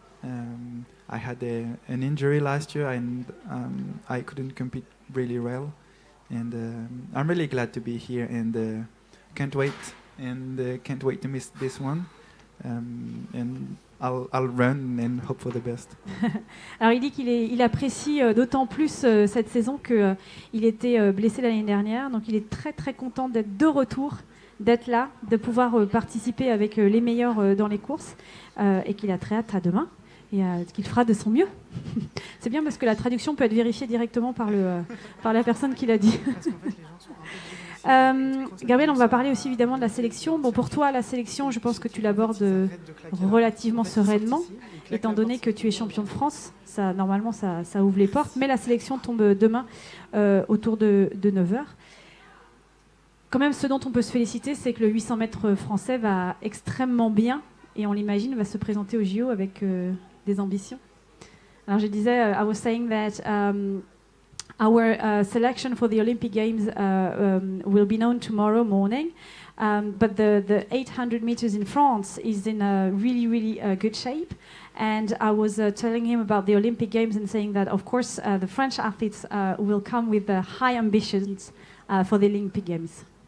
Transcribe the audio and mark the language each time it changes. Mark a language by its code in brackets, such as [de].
[en] I had an injury last year, and I couldn't compete really well. And I'm really glad to be here, and can't wait to miss this one. And I'll run and hope for the best. [fr] Alors il dit qu'il apprécie d'autant plus cette saison qu'il était blessé l'année dernière, donc il est très très content d'être de retour, d'être là, de pouvoir participer avec les meilleurs dans les courses et qu'il a très hâte à demain et qu'il fera de son mieux. C'est bien parce que la traduction peut être vérifiée directement par la personne qui l'a dit. Gabriel, on va parler aussi évidemment de la sélection. Bon, pour toi, la sélection, je pense que tu l'abordes relativement sereinement, étant donné que tu es champion de France. Normalement, ça ouvre les portes. Mais la sélection tombe demain autour de 9h. Quand même, ce dont on peut se féliciter, c'est que le 800 mètres français va extrêmement bien et on l'imagine va se présenter au JO avec des ambitions. Alors, je disais, [en] I was saying that our selection for the Olympic Games will be known tomorrow morning, but the 800 meters in France is in a really good shape. And I was telling him about the Olympic Games and saying that, of course, the French athletes will come with high ambitions for the Olympic Games.